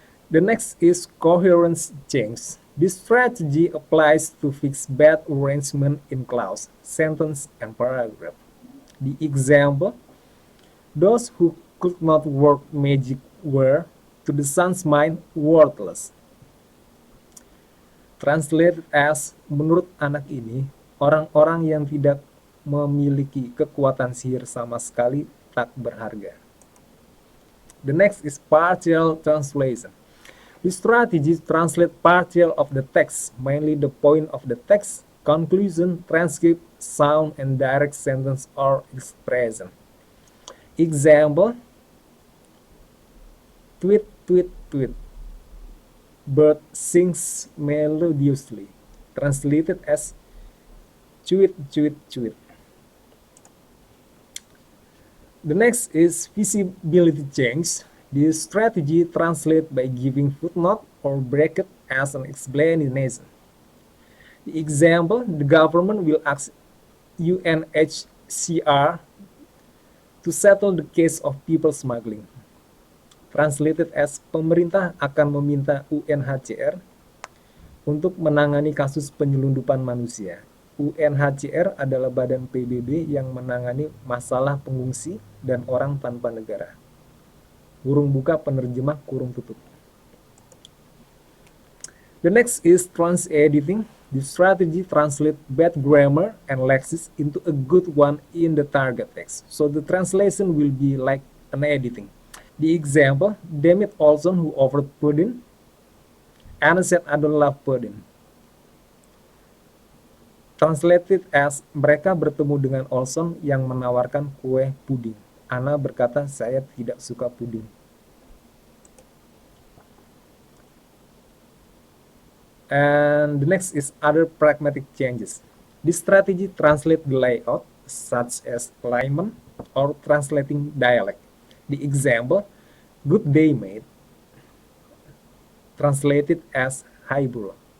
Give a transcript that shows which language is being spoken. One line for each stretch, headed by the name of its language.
English: The next is coherence change. This strategy applies to fix bad arrangement in clause, sentence, and paragraph. The example, those who could not work magic were, to the son's mind, worthless. Translated as,
Indonesian: menurut anak ini, Orang-orang yang tidak memiliki kekuatan sihir sama sekali tak berharga.
English: The next is partial translation. This strategy translates partial of the text, mainly the point of the text, conclusion, transcript, sound, and direct sentence or expression. Example, tweet, tweet, tweet. Bird sings melodiously. Translated as tweet, tweet, tweet. The next is visibility change. This strategy translates by giving footnote or bracket as an explanation. The example, the government will ask UNHCR to settle the case of people smuggling. Translated as
Indonesian: pemerintah akan meminta UNHCR untuk menangani kasus penyelundupan manusia. UNHCR adalah badan PBB yang menangani masalah pengungsi dan orang tanpa negara. Kurung buka penerjemah kurung tutup.
English: The next is trans-editing. The strategy translates bad grammar and lexis into a good one in the target text. So the translation will be like an editing. The example, Demet Olson who offered pudding, Anna said I don't love pudding. Translated as
Indonesian: mereka bertemu dengan Olson yang menawarkan kue puding. Anna berkata saya tidak suka puding.
English: And the next is other pragmatic changes. This strategy translates the layout such as alignment or translating dialect. The example, good day mate, translated as hi bro.